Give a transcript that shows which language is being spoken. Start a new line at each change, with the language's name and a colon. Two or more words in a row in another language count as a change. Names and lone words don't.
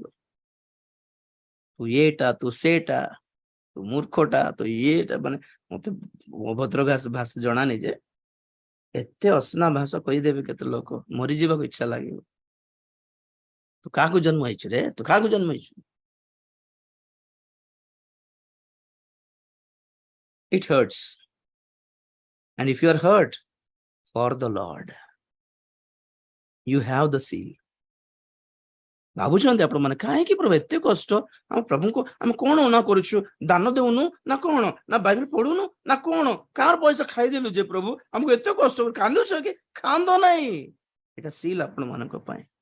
Odia: ତୁ ଏଟା, ତୁ ସେଟା, ତୁ ମୂର୍ଖଟା, ତୁ ଇଏଟା, ମାନେ ମତେ ଅଭଦ୍ର ଭାଷା ଜଣାନି ଯେ ଏତେ ଅସନା ଭାଷା କହିଦେବେ କେତେ ଲୋକ, ମରିଯିବାକୁ ଇଚ୍ଛା ଲାଗିବ। ତୁ କାହାକୁ ଜନ୍ମ ହେଇଛୁ ରେ? ତୁ କାହାକୁ ଜନ୍ମ ହେଇଛୁ?
English: It hurts. And if you are hurt for the Lord, you have the seal.
Odia: ଭାବୁଛନ୍ତି ଆପଣ ମାନେ କାହିଁକି ପ୍ରଭୁ ଏତେ କଷ୍ଟ? ଆମ ପ୍ରଭୁଙ୍କୁ ଆମେ କଣ ନା କରୁଛୁ? ଦାନ ଦେଉନୁ ନା କଣ? ନା ବାଇବେଲ ପଢୁନୁ ନା କଣ? କାହାର ପଇସା ଖାଇଦେଲୁ ଯେ ପ୍ରଭୁ ଆମକୁ ଏତେ କଷ୍ଟ? କାନ୍ଦୁଛ କି? କାନ୍ଦ ନାହିଁ, ଏଇଟା ସିଲ୍ ଆପଣ ମାନଙ୍କ ପାଇଁ।